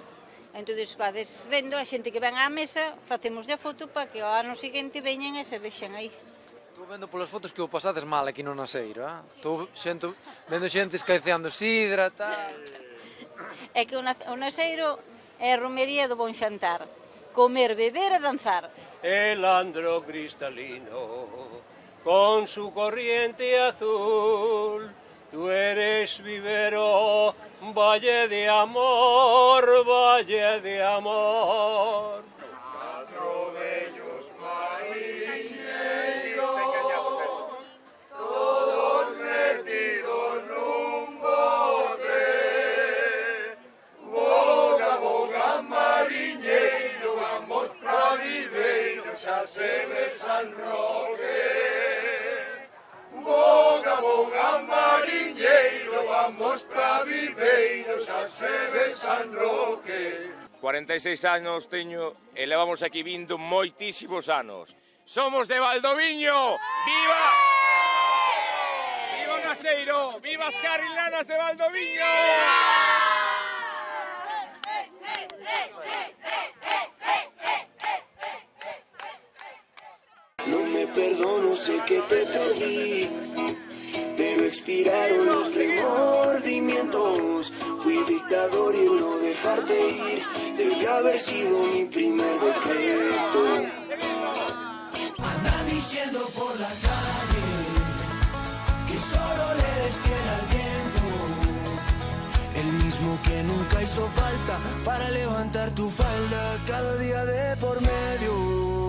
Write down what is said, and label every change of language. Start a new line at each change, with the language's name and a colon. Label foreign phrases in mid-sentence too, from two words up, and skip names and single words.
Galician: Entón, vades vendo a xente que ven á mesa, facemos a foto para que o ano seguinte veñen e se vexen aí. Estou vendo polas fotos que o pasades mal aquí no Naseiro, eh? Estou vendo xente escaeceando sidra, tal... É que o Naseiro é a romería do bon xantar. Comer, beber e danzar.
Spanish: El andro cristalino, con su corriente azul, tú eres vivero, valle de amor, valle de amor. Cuatro bellos marineros, todos metidos
Galician: nun bote. Boga, boga, mariñeiro, vamos pra Viveiro, xa se ve San Roque. Boga, boga, mariñeiro, vamos pra Viveiro, xa se ve San Roque. 46 anos teño e levamos aquí vindo moitísimos anos. Somos de Valdoviño! Viva! Viva o Naseiro! Viva as carrilanas de Valdoviño!
Spanish: No me perdono, sé que te perdí, pero expiraron los remordimientos. Fui dictador y el no dejarte ir debe haber sido mi primer decreto. Anda diciendo por la calle que solo le eres fiel al viento, el mismo que nunca hizo falta para levantar tu falda cada día de por medio.